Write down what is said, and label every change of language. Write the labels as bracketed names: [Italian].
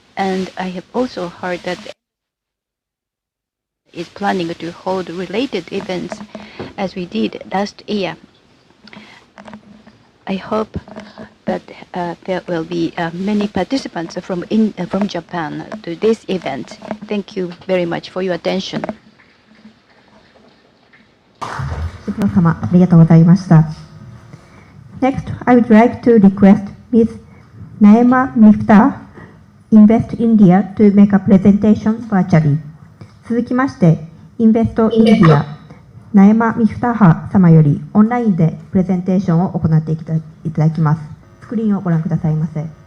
[English] And I have also heard that is planning to hold related events as we did last year. I hope that there will be many participants from Japan to this event. Thank you very much for your attention. [Japanese] ご指導様、ありがとうございました。 [English] Next, I would like to request Ms. Naima Miftah, Invest India, to make a presentation virtually. [Japanese] 続きまして、Invest India、ナエマ・ミフターハ様よりオンラインでプレゼンテーションを行っていただきます。スクリーンをご覧くださいませ。